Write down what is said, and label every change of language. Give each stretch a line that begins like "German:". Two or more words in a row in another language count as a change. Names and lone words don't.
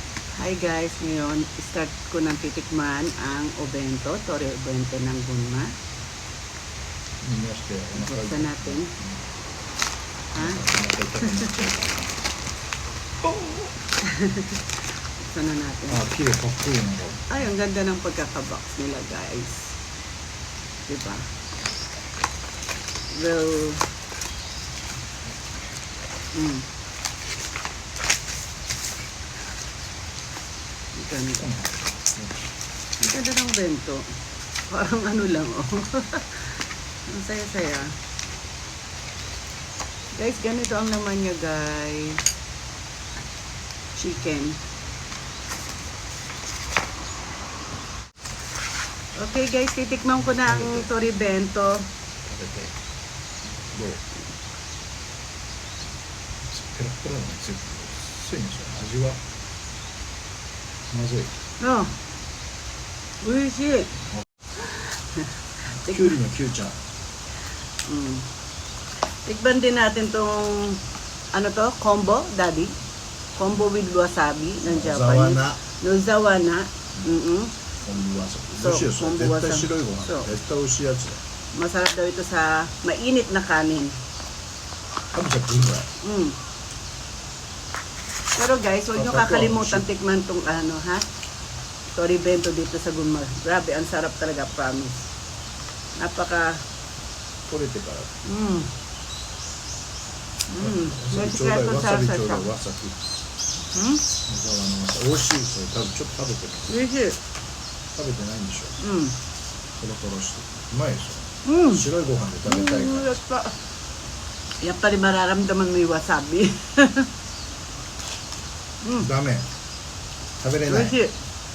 Filipino: Hi guys, ngayon start ko ng titikman ang obento, Tori Obento ng Gunma.
Japanese: 見ましてお腹
Filipino: Buksan natin. Ha?
Japanese: お腹痛くなっちゃうから
Filipino: Buksan na natin.
Japanese: あ、綺麗かっこいいなんか
Filipino: Ay, ang ganda ng pagkakabox nila guys. Diba? Well, ganda. Ganda ng bento. Parang ano lang, oh. Ang saya-saya. Guys, ganito ang laman niya, guys. Chicken. Okay, guys, titikman ko na ang Tori Bento.
Japanese: 食べてどうペラペラなんですよ薄いんでしょ味はまずい Oh, 美味しい。きゅうりのきゅうちゃん
Filipino: Tikman din natin tong ano to, combo, daddy.
English: Combo with wasabi ng Japanese. Nozawana.
Japanese: 昆布わさびそう美味しいよそれ昆布わさび絶対白いご飯そう絶対美味しいやつだよ
Filipino: Masarap daw ito sa mainit na kanin.
Japanese: 食べちゃっていいんだよ
Filipino: Pero guys, huwag nyo kakalimutan tikman tong ano, ha? Tori Bento dito sa Gunma. Grabe, ang sarap talaga, promise. Napaka...
Japanese: 取れてから
Filipino: May
Japanese: ちょうだい
Filipino: sikreto
Japanese: わ
Filipino: sa
Japanese: さびちょう
Filipino: sa
Japanese: だいわさび野沢のわさび美味しいそれ多分ちょっと食べてる美味しい。食べてないんでしょトロトロしてうまいでしうん。ょ白いご飯で食べたいからやった。やっぱり
Filipino: mararamdaman mo yung wasabi.
Japanese: ダメ食べれない美味しい。